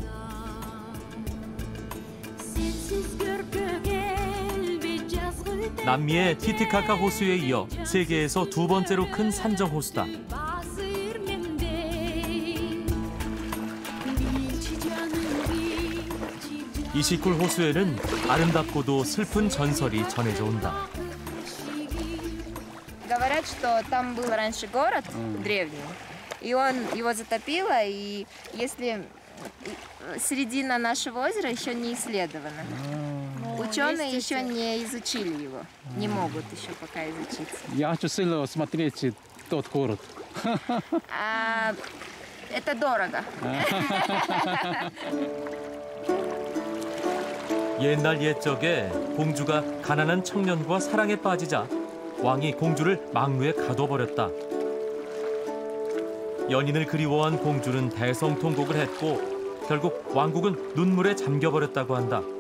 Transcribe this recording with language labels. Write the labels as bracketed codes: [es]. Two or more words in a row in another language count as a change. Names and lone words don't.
[ko] 남미의 티티카카 호수에 이어 세계에서 두 번째로 큰 산정 호수다. 이시쿨 호수에는 아름답고도 슬픈 전설이 전해져 온다. [ru] Говорят, что там был раньше город древний, и его затопило, и если середина нашего озера еще не исследована. Ученые еще не изучили его, не могут еще пока изучить. Я хочу сильно смотреть тот город. Это дорого. [ko] 옛날 옛적에 공주가 가난한 청년과 사랑에 빠지자 왕이 공주를 망루에 가둬버렸다. 연인을 그리워한 공주는 대성통곡을 했고 결국 왕국은 눈물에 잠겨버렸다고 한다.